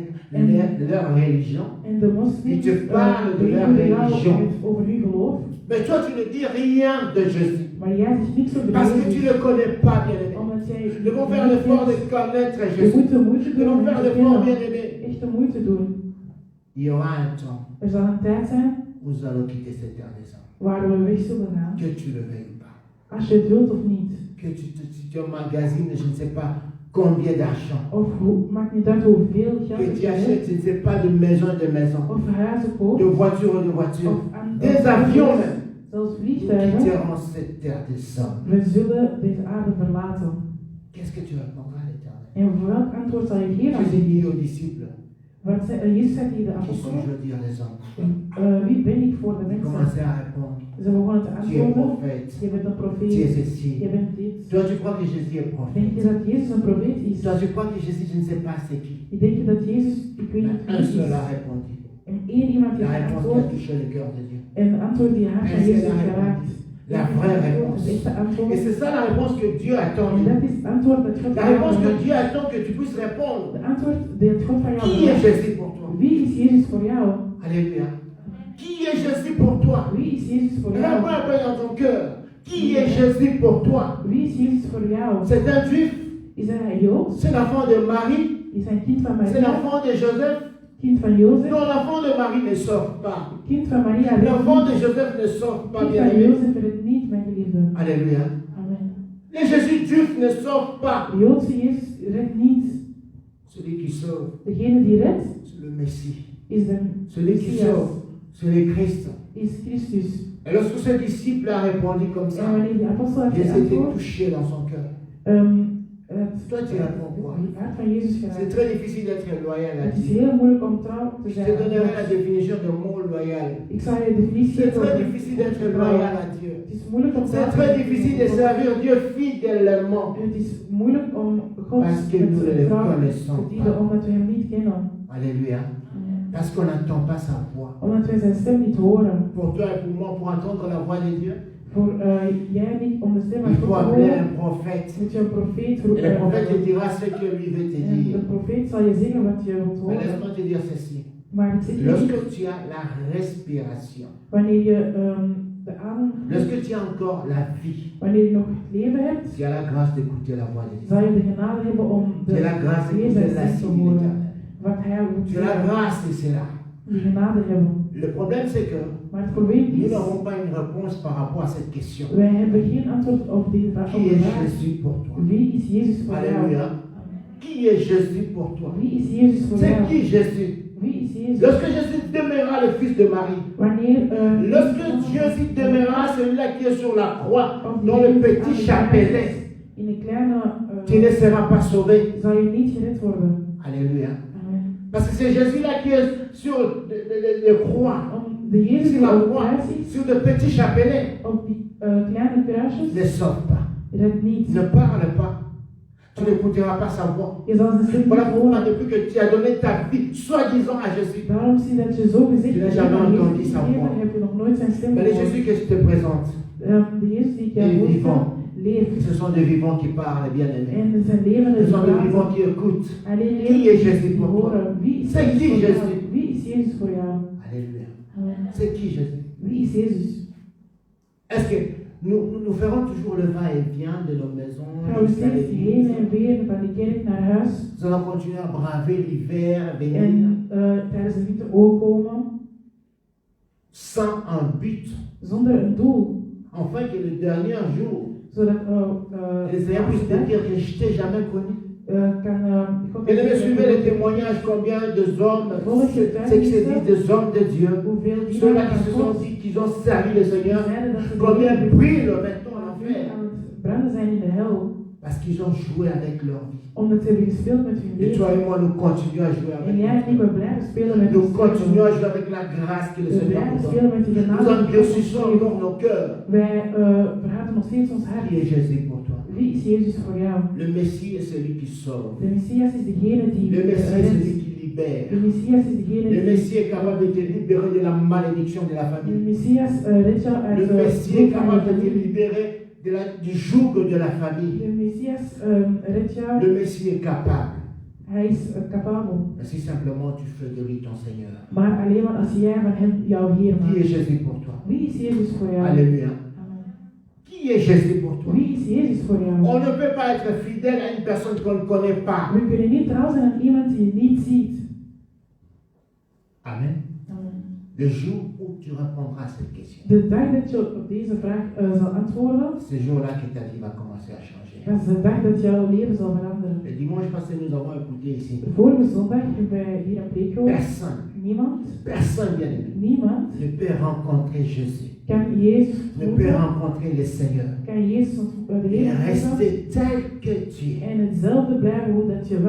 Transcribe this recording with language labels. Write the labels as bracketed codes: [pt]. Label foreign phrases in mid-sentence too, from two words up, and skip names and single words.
[fr] En- leur religion. [nl] En de moslims Die te [fr] parlen de leur [nl] beïnvloeden jou [fr] religion. [nl] over hun geloof, [fr] Mais toi, tu ne dis rien de Jésus. [nl] maar jij zegt niks over [fr] Parce que tu [nl] Jezus. [fr] ne le connais pas, bien-aimé. [nl] Omdat jij [fr] Nous devons faire l'effort de connaître [nl] je [fr] Jésus. [nl] moet de moeite [fr] Nous [nl] doen [fr] devons [nl] om [fr] faire [nl] hem te [fr] l'effort, [nl] kennen. [fr] bien-aimé. [nl] Echt de moeite doen. [fr] Il y aura un temps [nl] Er zal een tijd zijn [fr] où nous allons quitter cette terre des hommes. [nl] waar we weg zullen gaan. [fr] Que tu le veuilles ou pas. [nl] Als je het wilt of niet. [fr] Que tu emmagasines, je ne sais pas combien d'argent. [nl] Of maakt niet uit hoeveel geld [fr] Que [nl] je [fr] tu [nl] hebt. [fr] achètes, je ne sais pas, de maison de maison. [nl] Of huizen koopt. [fr] De voiture de voiture. [nl] Of aan [fr] Des avions même. [nl] zelfs [fr] Nous [nl] vliegtuigen. [fr] quitterons cette terre des hommes. [nl] We zullen deze aarde verlaten. [fr] Qu'est-ce que tu répondras à l'Éternel? [nl] En votre antwoord zal je geven aan [fr] Jésus dit. dit aux disciples, [nl] Jezus zei tegen de [fr] qui [nl] apostelen, [fr] suis-je dire les hommes? [nl] wie ben ik voor de [fr] Ils [nl] mensen? [fr] commençaient à répondre, [nl] Ze begonnen te [fr] tu es [nl] antwoorden, [fr] prophète, [nl] je bent een [fr] tu es [nl] profeet, [fr] ceci. [nl] je bent dit. [fr] Toi, tu crois que Jésus est [nl] Denk [fr] prophète? [nl] je dat Jezus een profeet is? [fr] Toi, tu crois que Jésus, je ne sais pas c'est qui? [nl] Ik denk dat Jezus, ik weet [fr] Mais [nl] niet [fr] un [nl] wie [fr] seul a [nl] is. [fr] répondu. [nl] En één iemand die [fr] La [nl] heeft [fr] réponse qui a [nl] antwoord, [fr] touché le cœur de Dieu. [nl] en de antwoord die haar van [fr] Et c'est [nl] Jezus [fr] la [nl] geraakt. [fr] réponse. La vraie réponse. [nl] Het echte [fr] Et [nl] antwoord. [fr] c'est ça la réponse que Dieu attend. [nl] En dat is het antwoord dat God [fr] La [nl] van jou [fr] réponse que [nl] vraagt. [fr] Dieu attend que tu puisses répondre. [nl] De antwoord die het God van jou [fr] Qui est [nl] vraagt. [fr] Jésus pour toi? [nl] Wie is Jezus voor jou? [fr] Alléluia. Qui est Jésus pour toi? [nl] Wie is Jezus voor jou? [fr] Réponds un peu dans ton cœur. Qui est Jésus pour toi? [nl] Wie is Jezus voor jou? [fr] C'est un juif. [nl] Is hij een Jood? [fr] C'est l'enfant de Marie. [nl] Is hij een kind van [fr] C'est [nl] Maria? [fr] l'enfant de Joseph. [nl] Kind van Jozef? [fr] Non, l'enfant de Marie ne sort pas. [nl] Kind van Maria? [fr] L'enfant de [nl] Kind [fr] Joseph ne sort pas, [nl] van [fr] bien aimé. [nl] Jozef redt niet, mijn geliefde. [fr] Alléluia. [nl] Amen. [fr] Les Jésus juifs ne sortent pas. [nl] De Joodse Jezus redt niet. [fr] Celui qui sauve, [nl] Degene die redt, [fr] c'est le Messie. [nl] is de [fr] Celui qui [nl] Messias, [fr] sauve, c'est le Christ. [nl] is Christus. [fr] Et lorsque ce disciple a répondu comme ça, [nl] En wanneer die apostel heeft [fr] Jésus était [nl] geantwoord, [fr] touché dans son cœur. Toi, tu réponds quoi? [nl] het hart van Jezus [fr] C'est [nl] geraakt. [fr] très difficile d'être loyal à [nl] Het is [fr] Dieu. [nl] heel moeilijk om trouw te [fr] Je [nl] zijn. te [fr] donnerai la définition de mot loyal. [nl] Ik zal je de definitie [fr] C'est [nl] geven [fr] très [nl] over [fr] difficile d'être loyal à Dieu. [nl] Het is moeilijk om [fr] C'est très difficile de servir Dieu fidèlement. [nl] Het is moeilijk om God [fr] Parce que nous ne le [nl] met trouw [fr] connaissons [nl] te dienen [fr] pas. [nl] omdat we hem niet kennen. [fr] Alléluia. Parce qu'on n'entend pas sa voix. [nl] Omdat wij zijn stem niet horen. [fr] Pour toi et pour moi, pour entendre la voix de Dieu, [nl] Voor jij en ik, om de stem van [fr] il [nl] God [fr] faut [nl] te [fr] appeler [nl] horen, [fr] un prophète. [nl] moet je een profeet [fr] Et le prophète te [nl] roepen. [fr] dira ce que lui veut te [nl] En de [fr] dire. [nl] profeet zal je zeggen wat je wilt [fr] Mais [nl] horen. [fr] laisse-moi te dire ceci. [nl] Maar ik zeg je, [fr] Lorsque tu as la respiration, [nl] wanneer je de adem, [fr] lorsque tu as encore la vie, [nl] wanneer je nog het leven hebt, [fr] tu as la grâce d'écouter la voix de Dieu. [nl] zal je de genade hebben om [fr] Tu as la grâce [nl] Heer [fr] d'écouter [nl] zijn [fr] la [nl] stem te [fr] signe de [nl] horen. [fr] l'Éternel. [nl] Wat hij moet [fr] Tu as la [nl] zeggen. [fr] grâce et c'est là. [nl] Die genade hebben. [fr] Le problème c'est que [nl] Maar het probleem [fr] nous [nl] is, [fr] n'avons pas une réponse par rapport à cette question. [nl] wij hebben geen antwoord op deze vraag. [fr] Qui est Jésus pour toi? [nl] Wie is Jezus voor jou? [fr] Alléluia. Qui est Jésus pour toi? [nl] Wie is Jezus voor [fr] C'est [nl] jou? [fr] qui Jésus? [nl] Wie is Jezus? [fr] Lorsque Jésus demeurera le fils de Marie, [nl] Wanneer [fr] lorsque Jésus demeurera celui-là qui est sur la croix, dans le petit chapelet, [nl] in een kleine [fr] tu ne seras pas sauvé. [nl] zal je niet gered worden. [fr] Alléluia. [nl] Amen. [fr] Parce que c'est Jésus-là qui est sur le croix, [nl] Om de Jezus [fr] sur [nl] die [fr] la [nl] op de [fr] croix, [nl] kruis is, [fr] sur le petit chapelet. [nl] op die kleine kruisjes, [fr] Ne sors pas. [nl] redt niet. [fr] Ne parle pas. Tu n'écouteras pas sa voix. [nl] Je zal zijn stem [fr] Voilà [nl] niet [fr] pourquoi [nl] horen. [fr] depuis que tu as donné ta vie, soi-disant à Jésus. [nl] Daarom zie je dat je zo gezegd [fr] Je n'as [nl] hebt [fr] jamais [nl] aan [fr] entendu [nl] Jezus [fr] sa [nl] gegeven, [fr] voix. [nl] heb je nog nooit zijn stem [fr] Mais le [nl] gehoord. [fr] Jésus que je te présente, [nl] De Jezus die ik [fr] Il est [nl] jou [fr] vivant. [nl] voorstel, leeft. [fr] ce sont des vivants qui parlent, bien aimés. [nl] En zijn leven [fr] Ce [nl] is [fr] sont des [nl] praten. [fr] vivants qui écoutent. [nl] Alleen [fr] Qui est [nl] leeft [fr] Jésus [nl] die [fr] pour toi? [nl] horen. Wie is [fr] C'est qui [nl] Jezus voor jou? [fr] Jésus? [nl] Wie is Jezus voor jou? [fr] Alléluia. [nl] Amen. [fr] C'est qui Jésus? [nl] Wie is Jezus? [fr] Est-ce que nous ferons toujours le va-et-vient de nos maisons [nl] Gaan we [fr] jusqu'à [nl] steeds heen [fr] l'église? [nl] en weer van de kerk naar huis [fr] Nous allons continuer à braver l'hiver, venir, [nl] en tijdens de winter ook komen [fr] sans un but, [nl] zonder een doel. [fr] afin que le dernier jour, [nl] Zodat [fr] les Seigneur puisse te dire que je t'ai jamais connu. [nl] God [fr] Et de me suivre les témoignages, combien de hommes, ceux qui se disent des hommes de Dieu, [nl] hoeveel die [fr] ceux-là qui se sont dit qu'ils ont servi le Seigneur, [nl] zeiden dat ze [fr] combien de brillent maintenant en enfer, [nl] aan het branden zijn in de hel, [fr] parce qu'ils ont joué avec leur vie. [nl] omdat ze hebben gespeeld met hun [fr] Et toi [nl] leven. [fr] et moi, nous continuons à jouer avec [nl] En jij en ik, [fr] notre [nl] we [fr] vie. [nl] blijven spelen met [fr] Nous [nl] ons [fr] continuons [nl] leven. [fr] à jouer avec la grâce que le [nl] We [fr] Seigneur [nl] blijven [fr] nous donne. [nl] spelen met die [fr] Nous [nl] genade. [fr] endurcissons encore nos cœurs. [nl] Wij verharden nog steeds ons hart. [fr] Qui est Jésus pour toi? [nl] Wie is Jezus voor jou? [fr] Le Messie est celui qui sauve. [nl] De Messias is degene die [fr] Le Messie est celui [nl] redt. [fr] qui libère. [nl] De Messias is degene [fr] Le [nl] die... [fr] Messie est capable de te libérer de la malédiction de la [nl] De [fr] famille. [nl] Messias redt jou uit [fr] Le [nl] de [fr] Messie est [nl] vloek van je [fr] capable de te [nl] familie. [fr] libérer du joug de la famille. [nl] De Messias redt jou... [fr] Le Messie est capable. [nl] Hij is capabel. [fr] Mais si simplement tu fais de lui ton Seigneur. [nl] Maar alleen maar als jij van hem jouw Heer [fr] Qui [nl] maakt. [fr] est Jésus pour toi? [nl] Wie is Jezus voor jou? [fr] Alléluia. [nl] Amen. [fr] Qui est Jésus pour toi? [nl] Wie is Jezus voor jou? [fr] On ne peut pas être fidèle à une personne qu'on ne connaît pas. [nl] We kunnen niet trouw zijn aan iemand die je niet ziet. [fr] Amen. [nl] Amen. [fr] Le jour où tu répondras à cette question, [nl] De dag dat je op deze vraag zal antwoorden, [fr] ce jour-là que ta vie va commencer à changer. [nl] dat is de dag dat jouw leven zal veranderen. [fr] Le dimanche passé, nous avons écouté ici. [nl] Vorige zondag hebben wij hier een preek gehoord. [fr] Personne, bien aimé, [nl] Niemand [fr] ne peut rencontrer Jésus, [nl] kan Jezus [fr] ne peut [nl] ontmoeten, [fr] rencontrer le Seigneur [nl] kan Jezus de [fr] et [nl] Heer ontmoeten [fr] rester tel que tu es. [nl] en hetzelfde blijven hoe dat je was.